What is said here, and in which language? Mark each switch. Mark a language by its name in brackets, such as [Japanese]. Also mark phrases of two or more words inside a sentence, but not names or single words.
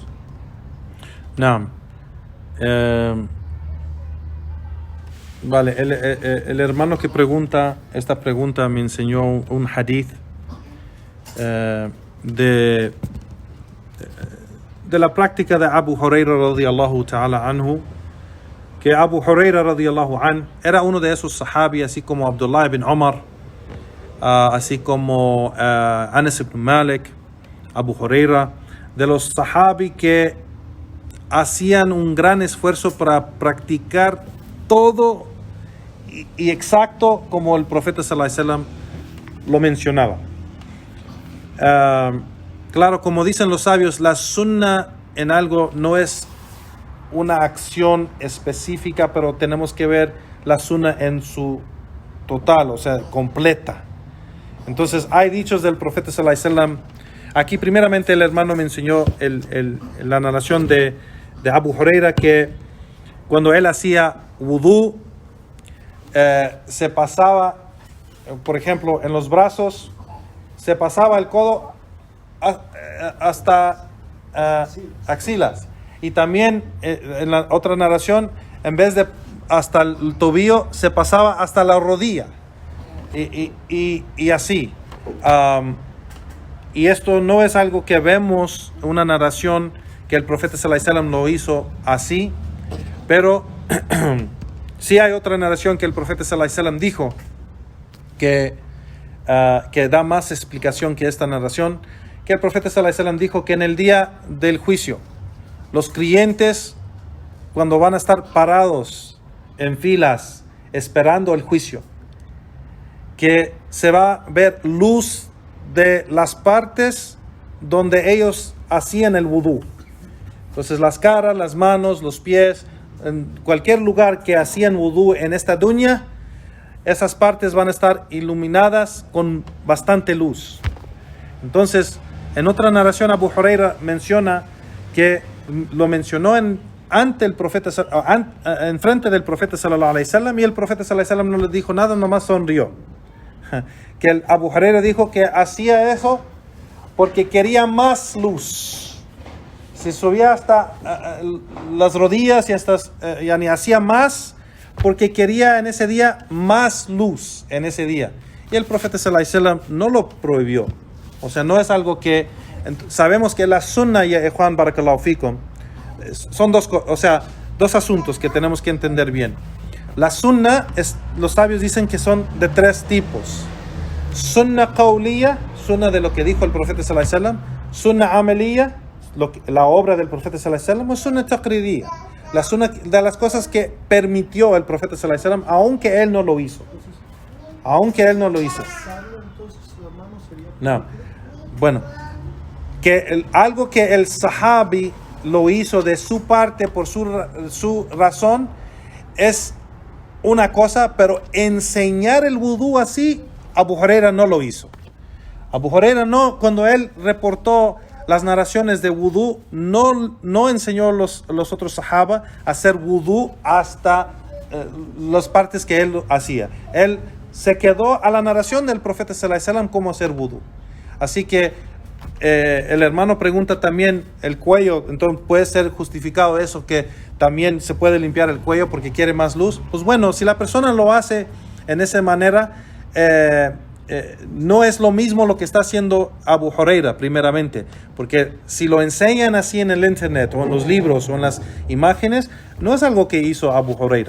[Spanish] No. Vale, el hermano que pregunta esta pregunta me enseñó un hadith de la práctica de Abu Huraira [Arabic] رضي الله تعالى عنه, [Spanish] que Abu Huraira [Arabic] رضي الله عنه [Spanish] era uno de esos sahabi, así como Abdullah ibn Umar, así como Anas ibn Malik, Abu Huraira, de los sahabi que hacían un gran esfuerzo para practicar todo y exacto como el profeta [Arabic] صلى الله عليه وسلم [Spanish] lo mencionaba. Claro, como dicen los sabios, la sunna en algo no es una acción específica, pero tenemos que ver la sunna en su total, o sea, completa. Entonces, hay dichos del profeta [Arabic] صلى الله عليه وسلم. [Spanish] Aquí, primeramente, el hermano me enseñó la narración de Abu Huraira, que cuando él hacía wudú, se pasaba, por ejemplo, en los brazos, se pasaba el codo hasta axilas. Y también en la otra narración, en vez de hasta el tobillo, se pasaba hasta la rodilla. Y así. Y esto no es algo que vemos, una narración que el profeta [Arabic] صلى الله عليه وسلم [Spanish] lo hizo así, pero sí hay otra narración que el profeta [Arabic] صلى الله عليه وسلم [Spanish] dijo que da más explicación que esta narración, que el profeta [Arabic] صلى الله عليه وسلم [Spanish] dijo que en el día del juicio, los creyentes, cuando van a estar parados en filas esperando el juicio, que se va a ver luz de las partes donde ellos hacían el wudú. Entonces las caras, las manos, los pies, en cualquier lugar que hacían wudú en esta dunya, esas partes van a estar iluminadas con bastante luz. Entonces, en otra narración, Abu Huraira menciona que lo mencionó ante el profeta, en frente del profeta [Arabic] صلى الله عليه وسلم, [Spanish] y el profeta [Arabic] صلى الله عليه وسلم [Spanish] no le dijo nada, nomás sonrió. Que el Abu Huraira dijo que hacía eso porque quería más luz. Se subía hasta las rodillas y hacía más porque quería en ese día más luz en ese día. Y el profeta [Arabic] صلى الله عليه وسلم [Spanish] no lo prohibió. O sea, no es algo que... Sabemos que la sunna, ya Juan [Arabic] بارك الله فيكم, [Spanish] son dos asuntos que tenemos que entender bien. La sunna, los sabios dicen que son de tres tipos. [Arabic] سنة قولية, [Spanish] sunna de lo que dijo el profeta [Arabic] صلى الله عليه وسلم. سنة عملية, [Spanish] la obra del profeta [Arabic] صلى الله عليه وسلم. [Spanish] O [Arabic] سنة تقريرية, [Spanish] la sunna de las cosas que permitió el profeta [Arabic] صلى الله عليه وسلم, [Spanish] aunque él no lo hizo. No. Bueno, que algo que el sahabi lo hizo de su parte por su razón es una cosa, pero enseñar el wudú así, Abu Huraira no lo hizo. Abu Huraira no, cuando él reportó las narraciones de wudú, no enseñó los otros sahaba a hacer wudú hasta las partes que él hacía. Él se quedó a la narración del profeta [Arabic] صلى الله عليه وسلم [Spanish] cómo hacer wudú. Así que el hermano pregunta también el cuello, entonces puede ser justificado eso, que también se puede limpiar el cuello porque quiere más luz. Pues bueno, si la persona lo hace en esa manera, no es lo mismo lo que está haciendo Abu Huraira primeramente, porque si lo enseñan así en el internet o en los libros o en las imágenes, no es algo que hizo Abu Huraira.